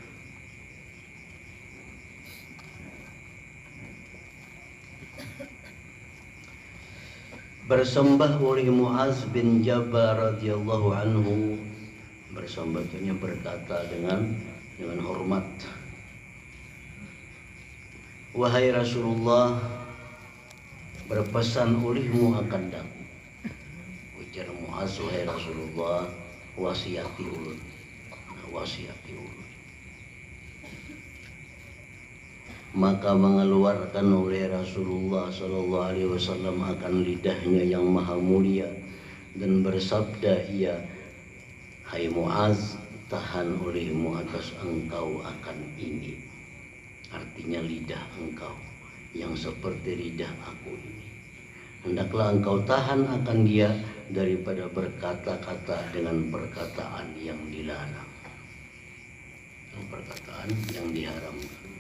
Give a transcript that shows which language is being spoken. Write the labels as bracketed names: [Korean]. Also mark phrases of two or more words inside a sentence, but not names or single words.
[Indonesian] Bersembah oleh Muaz bin Jabal [Arabic] رضي الله عنه, [Indonesian] bersembahnya berkata dengan hormat, wahai Rasulullah, berpesan olehmu akan daku. Ujar Muaz, wahai Rasulullah, wasiati ulun. Maka mengeluarkan oleh Rasulullah [Arabic] صلى الله عليه وسلم [Indonesian] akan lidahnya yang maha mulia dan bersabda ia, hai Muaz, tahan olehmu atas engkau akan ini. Artinya lidah engkau yang seperti lidah aku ini, hendaklah engkau tahan akan dia daripada berkata-kata dengan perkataan yang dilarang, perkataan yang diharamkan.